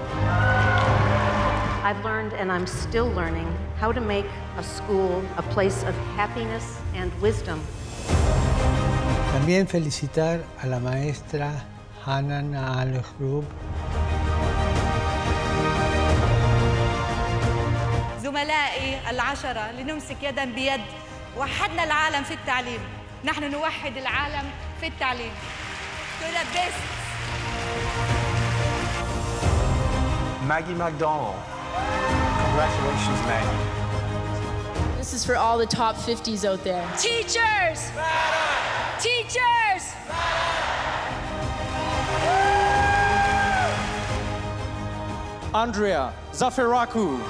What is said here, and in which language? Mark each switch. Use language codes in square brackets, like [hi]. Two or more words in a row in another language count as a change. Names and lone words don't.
[en] I've learned, and I'm still learning, how to make a school a place of happiness and wisdom. [es] También felicitar a la maestra Hanan Al-Ghrub. [ar] زملائي العشرة لنمسك يدا بيد وحدنا العالم في التعليم. نحن نوحد العالم في التعليم. [en] To the best. Maggie McDonald. Congratulations, Maggie. This is for all the top 50s out there. Teachers! Teachers! Andrea Zafiraku.